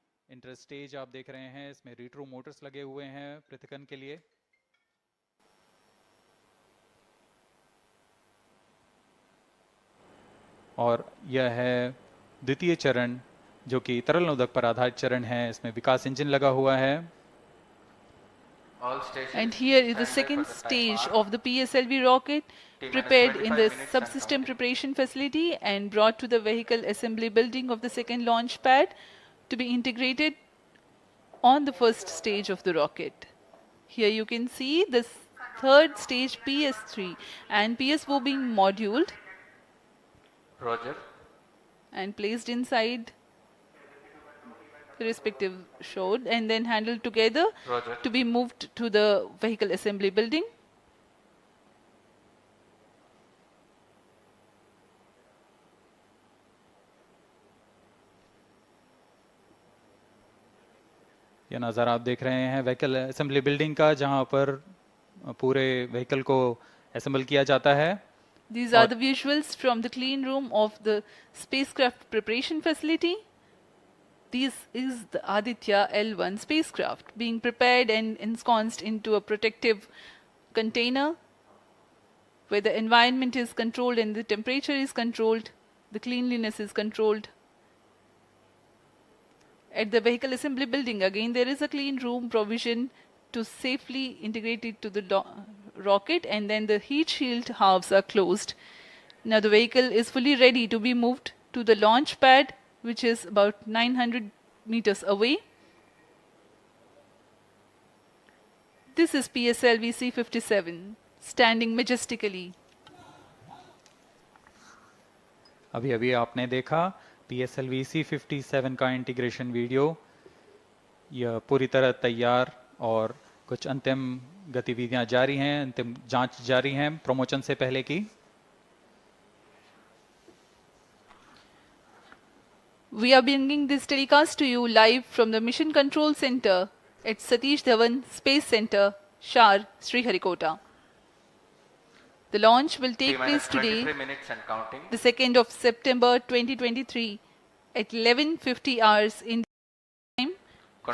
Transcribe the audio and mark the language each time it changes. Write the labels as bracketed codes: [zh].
[hi] Inter stage आप देख रहे हैं, इसमें रिट्रो मोटर्स लगे हुए हैं पृथक्करण के लिए। और यह है द्वितीय चरण जो कि तरल नोदक पर आधारित चरण है। इसमें विकास इंजन लगा हुआ है। [en] And here is the second stage of the PSLV rocket, prepared in the subsystem preparation facility and brought to the vehicle assembly building of the second launch pad to be integrated on the first stage of the rocket. Here you can see the third stage PS3 and PSO being moduled Roger. and placed inside the respective shroud and then handled together Roger. to be moved to the vehicle assembly building. [hi] यह नज़ारा आप देख रहे हैं vehicle assembly building का, जहां पर पूरे व्हीकल को असेंबल किया जाता है। [en] These are the visuals from the clean room of the spacecraft preparation facility. This is the Aditya-L1 spacecraft being prepared and ensconced into a protective container where the environment is controlled and the temperature is controlled, the cleanliness is controlled. At the vehicle assembly building, again, there is a clean room provision to safely integrate it to the rocket, and then the heat shield halves are closed. Now the vehicle is fully ready to be moved to the launch pad, which is about 900 meters away. This is PSLV-C57 standing majestically. [hi] अभी अभी आपने देखा PSLV-C57 का integration video. यह पूरी तरह तैयार और कुछ अंतिम गतिविधियां जारी हैं, अंतिम जांच जारी हैं प्रमोशन से पहले की। [en] We are bringing this telecast to you live from the Mission Control Center at Satish Dhawan Space Center, SHAR, Sriharikota. The launch will take place today, minutes and counting. the 2nd of September 2023, at 11:50 hours in time from